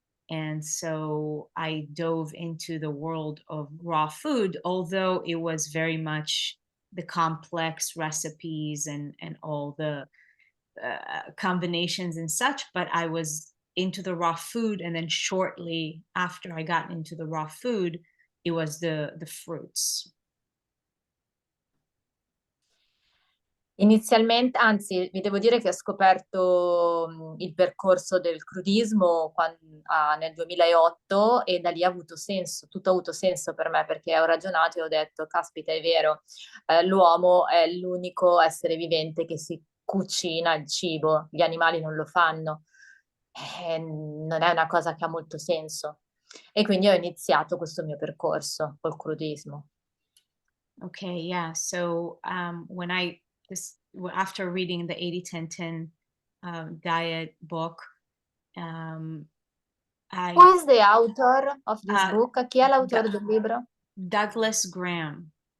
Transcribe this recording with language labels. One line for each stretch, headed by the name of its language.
English: And so I dove into the world of raw food, although it was very much the complex recipes and all the combinations and such. But I was into the raw food, and then shortly after I got into the raw food, it was the fruits.
Italian: Inizialmente, anzi, vi devo dire che ho scoperto il percorso del crudismo nel 2008 e da lì ha avuto senso, tutto ha avuto senso per me perché ho ragionato e ho detto, caspita, è vero, l'uomo è l'unico essere vivente che si cucina il cibo, gli animali non lo fanno. Non è una cosa che ha molto senso. E quindi ho iniziato questo mio percorso col crudismo.
English: Okay, yeah. So when I this after reading the 80-10-10 diet book, um, I Who is the author of this uh, book?
Italian: Chi è l'autore D- del libro?
English: Douglas Graham.